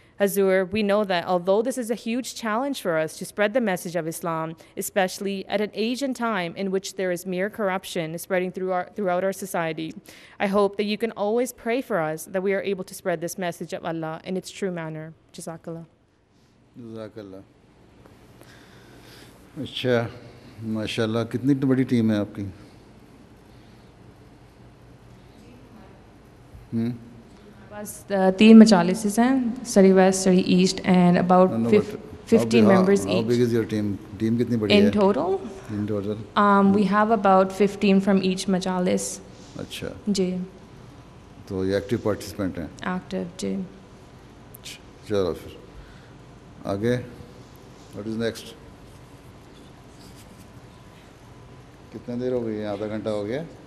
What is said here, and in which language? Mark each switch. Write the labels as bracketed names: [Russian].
[English] Hazur, we know that although this is a huge challenge for us to spread the message of Islam, especially at an age and time in which there is mere corruption spreading throughout our society, I hope that you can always pray for us that we are able to spread this message of Allah in its true manner. Jazakallah. Jazakallah. [Urdu] اچھا ماشاءاللہ کتنی بڑی team ہے آپ کی؟ بس 3 مجالس ہیں, [English] Surrey West, Surrey East, and about 15 members each. How big is your team? [Urdu] Team کتنی بڑی ہے? [English] In total? In total? We have about 15 from each majalis. [Urdu] اچھا جی. تو یہ ایکٹیو پارٹیسپینٹ ہیں؟ ایکٹیو, جی. چلو پھر آگے. [English] What is next? [Urdu] کتنا دیر ہو گئی ہے؟ آدھا گھنٹہ ہو گیا؟